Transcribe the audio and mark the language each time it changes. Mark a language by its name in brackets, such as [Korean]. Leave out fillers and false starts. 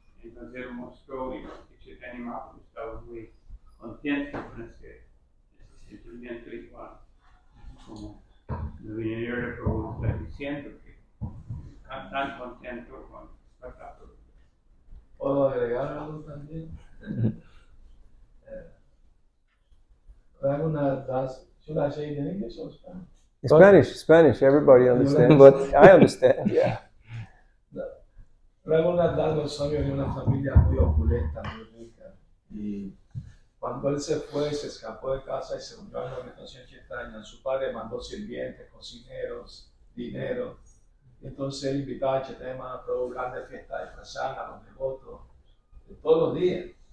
[Spanish] Entonces él mostró que Chaitanya Mahaprabhu estaba muy contento con ese sentimiento igual, como el dinero de Prabhu está diciendo que están tan contentos con Bhakta Prabhu. ¿Puedo agregar algo también? [English] Raghunath Das, should I say it in English or Spanish? Spanish, everybody understands. But- I understand, yeah. [Spanish] Raghunath Das Goswami venía de una familia muy opulenta, muy rica. Y cuando él se fue, se escapó de casa y se unió a la organización Chaitanya. Su padre mandó sirvientes, cocineros, dinero. Entonces él invitaba a Chaitanya Mahaprabhu a grandes fiestas de prasad a los devotos, todos los días.